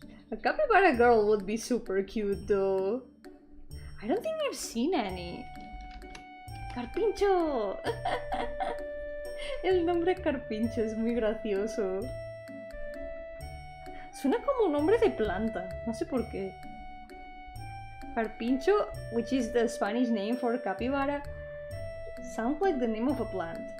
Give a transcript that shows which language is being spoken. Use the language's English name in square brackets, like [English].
[English] A capybara girl would be super cute though. I don't think I've seen any. [Spanish] Carpincho. El nombre Carpincho es muy gracioso. Suena como un nombre de planta, no sé por qué. [English] Carpincho, which is the Spanish name for capybara, sounds like the name of a plant.